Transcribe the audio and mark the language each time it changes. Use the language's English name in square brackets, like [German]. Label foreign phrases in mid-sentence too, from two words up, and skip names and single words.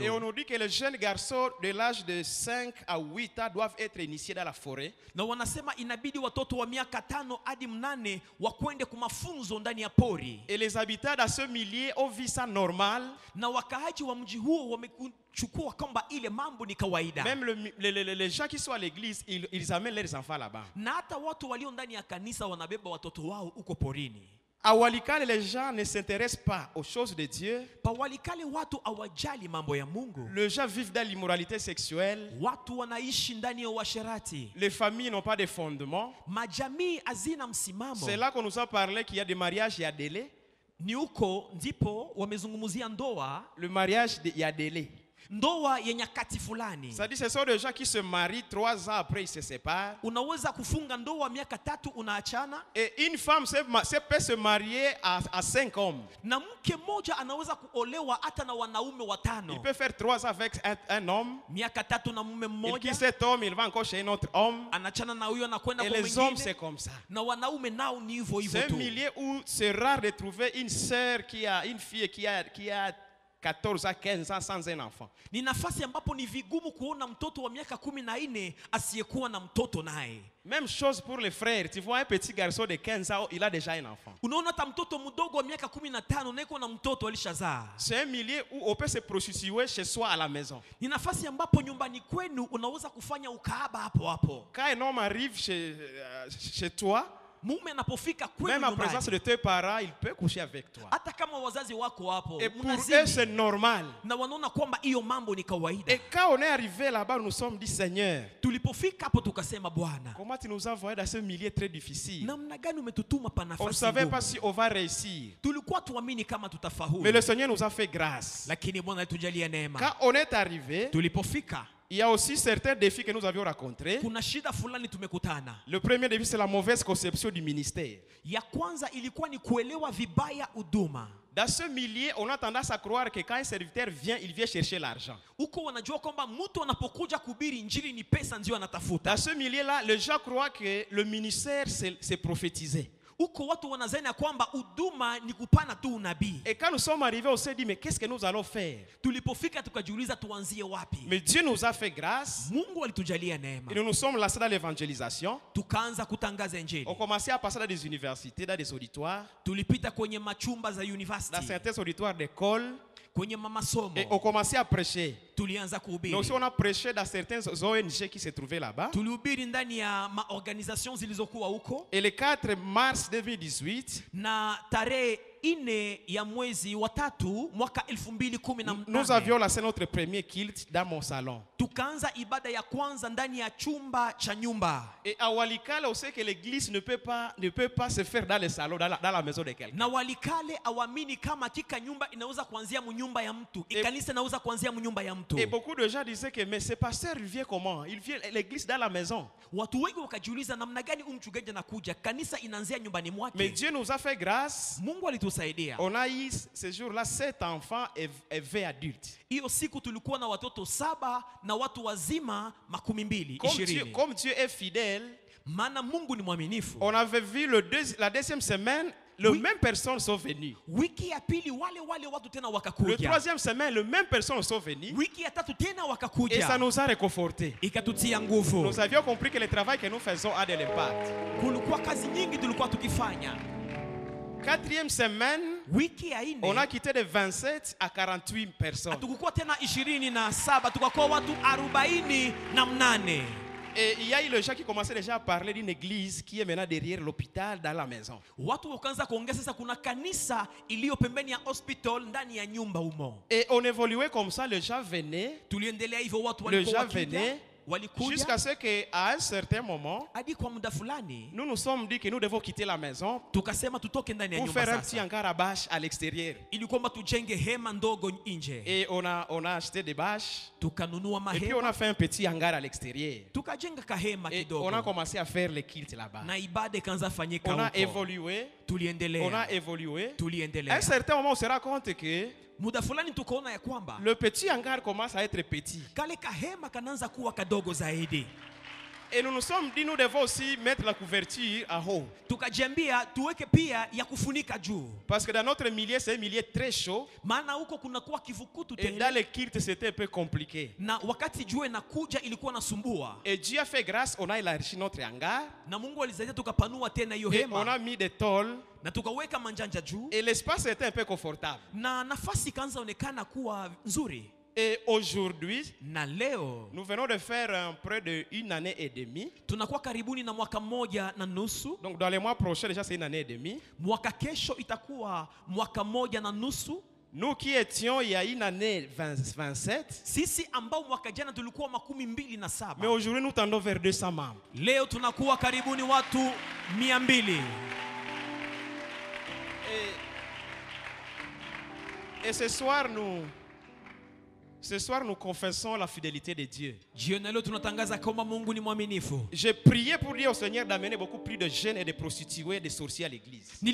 [French] Et on nous dit que les jeunes garçons de l'âge de 5 à 8 ans doivent être initiés dans la forêt. [Swahili] Na wanasema inabidi watoto wa miaka 5 hadi 8 wakwende kwa mafunzo ndani ya pori. [French] Et les habitants dans ce milieu ont vu ça normal. [Swahili] Na wakaaji wa mji huo wamechukua kwamba ile mambo ni kawaida. [French] Même les gens qui sont à l'église, ils amènent leurs enfants là-bas. [Swahili] Na hata watu walio ndani ya kanisa wanabeba watoto wao huko porini. [French] À Walikale, les gens ne s'intéressent pas aux choses de Dieu. [Swahili] Pa Walikale watu hawajali mambo ya Mungu. [French] Les gens vivent dans l'immoralité sexuelle. [Swahili] Watu wanaishi ndani ya uasherati. [French] Les familles n'ont pas de fondement. [Swahili] Majamii hazina msimamo. [French] C'est là qu'on nous a parlé qu'il y a des mariages, il y a délai. [Swahili] Ni huko ndipo wamezungumzia ndoa. [French] Le mariage, il y a délai. [Swahili] Ndoa ya nyakati fulani. [French] Ça dit ce sont des gens qui se marient 3 ans après ils se séparent. [Swahili] Unaweza kufunga ndoa miaka 3 unaachana. [French] Et une femme peut se marier à 5 hommes. [Swahili] Na mke mmoja anaweza kuolewa hata na wanaume 5. [French] Il peut faire 3 ans avec un homme. [Swahili] Miaka 3 na mume mmoja. [French] Et qui cet homme il va encore chez un autre homme. [Swahili] Anachana na huyo na kwenda kwa mwingine. [French] Et les hommes c'est comme ça. [Swahili] Na wanaume nao ni hivyo hivyo tu. [French] C'est un milieu où c'est rare de trouver une sœur une fille qui a 14 à 15 ans sans un enfant. [Swahili] Ni nafasi ambapo ni vigumu kuona mtoto wa miaka 14 asiyekuwa na mtoto naye. [French] Même chose pour les frères. Tu vois un petit garçon de 15 ans, il a déjà un enfant. [Swahili] Unaona hata mtoto mdogo wa miaka 15 naiko na mtoto alishazaa. [French] C'est un milieu où on peut se prostituer chez soi à la maison. [Swahili] Ni nafasi ambapo nyumbani kwenu unaweza kufanya ukahaba hapo hapo. [French] Quand un homme arrive chez toi, [Swahili] mume anapofika kwenu [French] même en présence [Swahili] nyumbani, [French] de tes parents, il peut coucher avec toi. [Swahili] hata kama wazazi wako hapo, [French] Et pour [Swahili] mnazini, [French] eux, c'est normal. [Swahili] na wanaona kwamba hiyo mambo ni kawaida. [French] Et quand on est arrivé là-bas, nous nous sommes dit, Seigneur, [Swahili] Tulipofika hapo tukasema, Bwana, [French] comment tu nous as envoyés dans ce milieu très difficile? [Swahili] namna gani umetutuma pa [French] On ne [Swahili] nafasi [French] savait [Swahili] ngumu. [French] pas si on va réussir. [Swahili] Tulikuwa tuamini kama tutafaulu, [French] Mais le Seigneur nous a fait grâce. [Swahili] lakini Bwana alitujalia neema. [French] Quand on est arrivé, [Swahili] Tulipofika, [French] il y a aussi certains défis que nous avions rencontrés. [Swahili] kuna shida fulani tumekutana. [French] Le premier défi, c'est la mauvaise conception du ministère. [Swahili] Ya kwanza ilikuwa ni kuelewa vibaya huduma. [French] Dans ce milieu, on a tendance à croire que quand un serviteur vient, il vient chercher l'argent. [Swahili] Huko wanajua kwamba mtu anapokuja kuhubiri injili ni pesa ndio anatafuta. [French] Dans ce milieu-là, les gens croient que le ministère, c'est prophétiser. [Swahili] Huko watu wanazani ya kwamba huduma ni kupana tu unabii. [French] Et quand nous sommes arrivés, on s'est dit, mais qu'est-ce que nous allons faire? [Swahili] Tulipofika tukajiuliza tuanzie wapi. [French] Mais Dieu nous a fait grâce. [Swahili] Mungu alitujalia neema. [French] Et nous nous sommes lancés dans l'évangélisation. [Swahili] Tukaanza kutangaza injili. [French] On commençait à passer dans des universités, dans des auditoires, [Swahili] Tulipita kwenye machumba za university, [French] dans certains auditoires d'école. [Swahili] kwenye mamasomo. [French] Et on commençait à prêcher. [Swahili] Tulianza kuhubiri. [French] Mais aussi on a prêché dans certaines ONG qui se trouvaient là-bas. [Swahili] Tulihubiri ndani ya maorganization zilizokuwa huko. [French] Et le 4 mars 2018, [Swahili] na tarehe 4 ya mwezi wa 3 mwaka 2018, [French] nous avions lancé notre premier culte dans mon salon. [Swahili] Tukaanza ibada ya kwanza ndani ya chumba cha nyumba. [French] Et à Walikale, on sait que l'église ne peut pas se faire dans le salon, dans la maison de quelqu'un. [Swahili] Na Walikale awamini kama kika nyumba inaweza kuanzia mnyumba ya mtu, ikanisa inaweza kuanzia mnyumba ya mtu. [French] Et beaucoup de gens disaient que mais ce pasteur il vient comment? Il vient l'église dans la maison. [Swahili] Watu wengi wakajiuliza namna gani mchungaji anakuja, kanisa inaanzia nyumbani mwake. [French] Mais Dieu nous a fait grâce. [Swahili] Mungu alitusaidia. [French] On a eu ce jour-là 7 enfants et 20 adultes. [Swahili] Hiyo siku tulikuwa na watoto 7 na watu wazima 20. [French] Comme Dieu est fidèle, [Swahili] maana Mungu ni mwaminifu. [French] On avait vu la deuxième semaine, les mêmes personnes sont venues. [Swahili] Wiki ya pili wale watu tena wakakuja. [French] Le troisième semaine, les mêmes personnes sont venues. [Swahili] Wiki ya tatu tena wakakuja. [French] Et ça nous a réconfortés. [Swahili] Ikatutia nguvu. [French] Nous avions compris que le travail que nous faisons a de l'impact. [Swahili] Kulikuwa kazi nyingi tulikuwa tukifanya. [French] Quatrième semaine, [Swahili] wiki ya 4, [French] on a quitté de 27 à 48 personnes. [Swahili] Hatukukuwa tena 27, tukakuwa watu 48. [French] Et il y a eu les gens qui commençaient déjà à parler d'une église qui est maintenant derrière l'hôpital dans la maison. [Swahili] Watu wakaanza kuongea sasa kuna kanisa iliyo pembeni ya hospital ndani ya nyumba humo. [French] Et on évoluait comme ça, les gens venaient. [Swahili] Tuliendelea hivyo watu walikuwa venaient. Walikuja [French] jusqu'à ce qu'à un certain moment, [Swahili] hadi kwa muda fulani, [French] nous nous sommes dit que nous devons quitter la maison [Swahili] tukasema tutoke ndani ya [French] pour [Swahili] nyumba [French] faire un [Swahili] sasa. [French] petit hangar à bâches à l'extérieur. [Swahili] Ili kwamba tujenge hema ndogo nje. [French] Et on a acheté des bâches. [Swahili] Tukanunua mahema. [French] Et puis on a fait un petit hangar à l'extérieur. [Swahili] Tukajenga kahema kidogo. [French] On a commencé à faire les cultes là-bas. [Swahili] Na ibada ikaanza fanyika huko. [French] On a [Swahili] huko. [French] évolué. [Swahili] Tuliendelea. [French] On a évolué. [Swahili] Tuliendelea. [French] À un certain moment, on se rend compte que [Swahili] muda fulani tukaona ya kwamba [French] le petit hangar commence à être petit. [Swahili] Kale kahema kanaanza kuwa kadogo zaidi. [French] Et nous nous sommes dit nous devons aussi mettre la couverture en haut. [Swahili] Tukajiambia tuweke pia ya kufunika juu. [French] Parce que dans notre milieu c'est un milieu très chaud. [Swahili] Maana huko kuna kuwa kivukutu tele. [French] Et dans les cultes c'était un peu compliqué. [Swahili] Na wakati jua inakuja ilikuwa nasumbua. [French] Et Dieu a fait grâce, on a élargi notre hangar. [Swahili] Na Mungu alisaidia tukapanua tena hiyo hema. hema. [French] On a mis des tôles. [Swahili] Na tukaweka manjanja juu. [French] Et l'espace était un peu confortable. [Swahili] Na nafasi kaanza onekana kuwa nzuri. [French] Et aujourd'hui, nous venons de faire près de 1 année et demie. [Swahili] Tunakuwa karibuni na mwaka mmoja na nusu. [French] Donc dans les mois prochains déjà c'est 1 année et demie. [Swahili] Mwaka kesho itakuwa mwaka mmoja na nusu. [French] Nous qui étions il y a 1 année 27. [Swahili] Sisi ambao mwaka jana tulikuwa 27. [French] Mais aujourd'hui nous tendons vers 200 membres. [Swahili] Leo tunakuwa karibuni watu 200. [French] Et ce soir, nous confessons la fidélité de Dieu. J'ai prié pour dire au Seigneur d'amener beaucoup plus de jeunes et de prostituées et de sorciers à l'église.